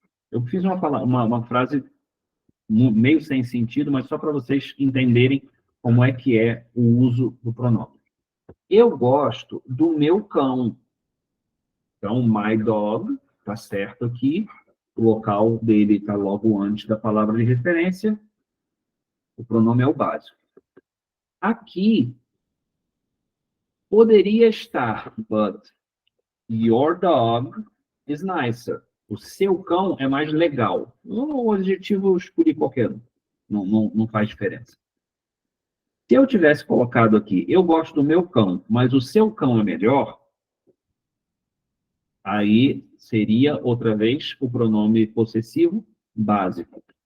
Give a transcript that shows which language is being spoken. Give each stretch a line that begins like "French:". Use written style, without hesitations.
Portuguese: Eu fiz uma frase meio sem sentido, mas só para vocês entenderem como é que é o uso do pronome. Eu gosto do meu cão. Então,
English: my dog,
Portuguese: tá certo aqui. O local dele está logo antes da palavra de referência. O pronome é o básico. Aqui, poderia estar,
English: but your dog is nicer.
Portuguese: O seu cão é mais legal. O adjetivo eu escolhi qualquer um. Não faz diferença. Se eu tivesse colocado aqui, eu gosto do meu cão, mas o seu cão é melhor, aí seria, outra vez, o pronome possessivo básico.